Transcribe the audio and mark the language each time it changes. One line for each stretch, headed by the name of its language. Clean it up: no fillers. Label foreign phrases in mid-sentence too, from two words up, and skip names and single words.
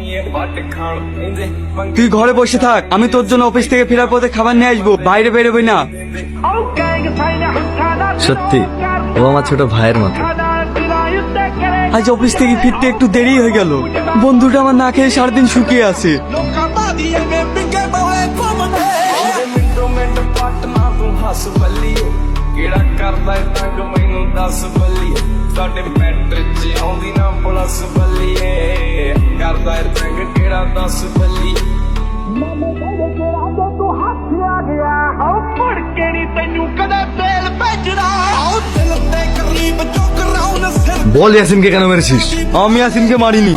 Bangla: তুই ঘরে বসে থাক, আমি তোর জন্য অফিস থেকে ফেরার পথে খাবার নিয়ে আসবো, বাইরে বেরোবি না। সত্যি ও আমার ছোট ভাইয়ের মতো। আজ অফিস থেকে ফিরতে একটু দেরি হয়ে গেল। বন্ধুটা আমার না খেয়ে সারাদিন শুকিয়ে আছে।
Punjabi: ਹੱਸ ਬੱਲੀਏ ਕਿਹੜਾ ਕਰਦਾ ਏ ਤੰਗ ਮੈਨੂੰ ਦੱਸ ਬੱਲੀਏ ਸਾਡੇ ਮੈਟਰ ਚ ਆਉਂਦੀ ਨਾ ਪਲਸ ਬੱਲੀਏ ਕਰਦਾ ਏ ਤੰਗ ਕਿਹੜਾ ਦੱਸ ਬੱਲੀਏ ਤੂੰ ਹੱਥ ਆ ਗਿਆ ਹਉ ਮੁੜ ਕੇ ਨੀ ਤੈਨੂੰ ਕਦੇ ਫੇਲ ਭੇਜਣਾ ਹਉ ਦਿਲ ਤੇ ਕਰੀਬ ਚੁੱਕ ਰਾਉ ਨਾ ਸਿਰ
Bangla: বল ইয়াসিনকে কেন মেরেছিস? আমি ইয়াসিনকে মারিনি।